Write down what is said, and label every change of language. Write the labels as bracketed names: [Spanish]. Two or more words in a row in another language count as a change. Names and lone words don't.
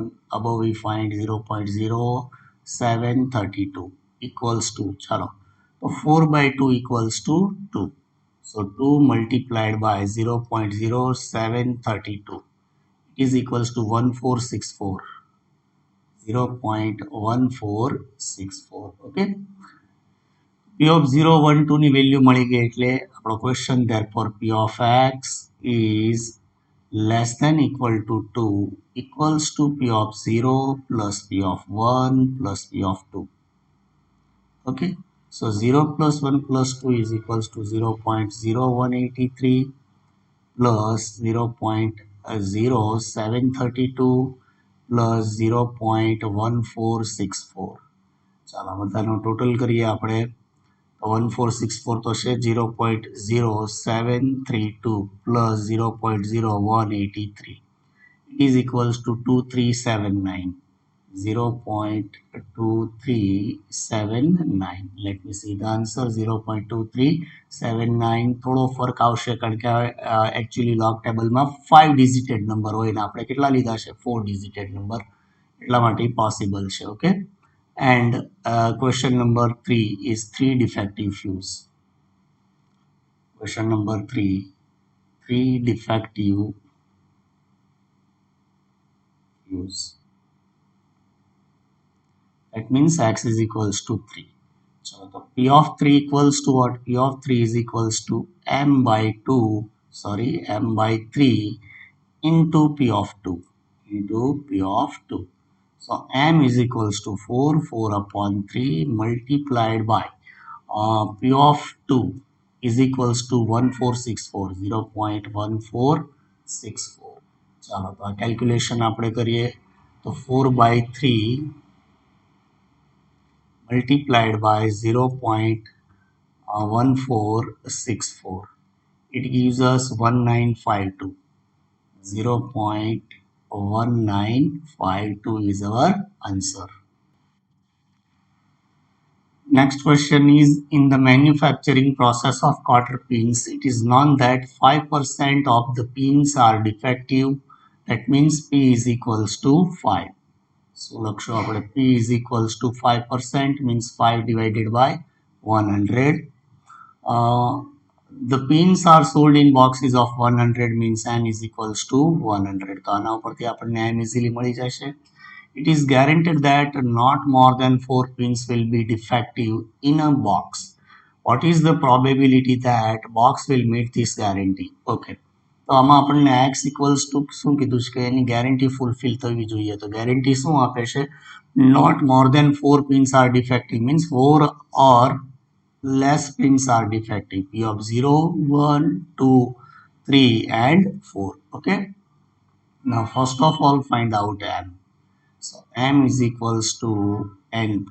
[English] Above we find 0.0732 equals to, chalo, so 4 by 2 equals to 2. So 2 multiplied by 0.0732 is equals to 1464. 0.1464. Okay. p of 0, 1, 2 [Gujarati] ની વેલ્યુ મળી ગઈ એટલે આપણો ક્વેશ્ચન [English] therefore p of x is less than equal to 2 equals to p of 0 plus p of 1 plus p of 2. Okay, so 0 plus 1 plus 2 is equals to 0.0183 plus 0.0732 plus 0.1464. [Gujarati] ચાલો બધાનો ટોટલ કરીએ આપણે તો 1464 તો છે 0.0732 [English] plus 0.0183 is equals to [Gujarati] 2379. [English] 0.2379. Let me see the answer. 0.2379. [Gujarati] થોડો ફરક આવશે કારણ કે એકચ્યુઅલી લોગ ટેબલમાં 5 ડિજિટેડ નંબર હોય ને આપણે કેટલા લીધા છે 4 ડિજિટેડ નંબર એટલા માટે પોસિબલ છે. ઓકે, [English] and question number 3 is 3 defective fuse. Question number 3, 3 defective fuse. That means x is equals to 3. So the P of 3 equals to what? P of 3 is equals to m by 3 into P of 2 into P of 2. So m is equals to 4 upon 3 multiplied by P of 2 is equals to 1464, 0.1464. [Gujarati] ચાલો તો આ કેલ્ક્યુલેશન આપણે કરીએ તો [English] 4 by 3 multiplied by 0.1464. It gives us 1952. 0.1952 is our answer. Next question is, in the manufacturing process of cotter pins, it is known that 5% of the pins are defective. That means P is equals to 5. So [Gujarati] લખશો આપણે [English] P is equals to 5% means 5 divided by 100. The pins are sold in boxes of 100 means n is equals to 100. [Gujarati] તો આના ઉપરથી આપણને [English] n easily [Gujarati] મળી જશે. [English] It is guaranteed that not more than 4 pins will be defective in a box. What is the probability that box will meet this guarantee? [Gujarati] Okay. તો આમાં આપણને [English] x equals to [Gujarati] શું કીધું છે કે એની ગેરંટી ફૂલફિલ થવી જોઈએ. તો ગેરંટી શું આપે છે? [English] Not more than 4 pins are defective means 4 or less pins are defective. P of 0, 1, 2, 3 and 4. Okay. Now first of all find out m. So m is equals to np.